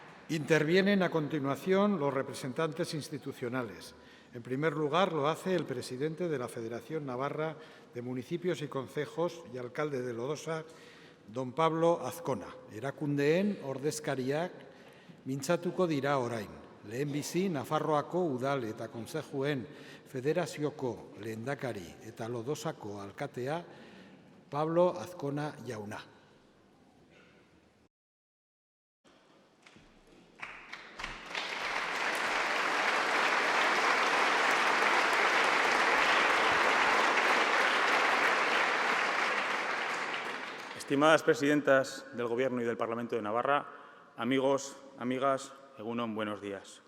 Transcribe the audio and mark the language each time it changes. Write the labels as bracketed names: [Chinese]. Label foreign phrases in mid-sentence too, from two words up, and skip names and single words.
[Spanish] Intervienen a continuación los representantes institucionales. En primer lugar, lo hace el presidente de la Federación Navarra de Municipios y Concejos y alcalde de Lodosa, don Pablo Azcona. [Basque] Erakundeen ordezkariak mintzatuko dira orain. Lehenbizi, Nafarroako udal eta kontzejuen federazioko lehendakari eta Lodosako alkatea Pablo Azcona jauna. [Spanish] Estimadas presidentas del Gobierno y del Parlamento de Navarra, amigos, amigas, [Basque] egun on, [Spanish] buenos días.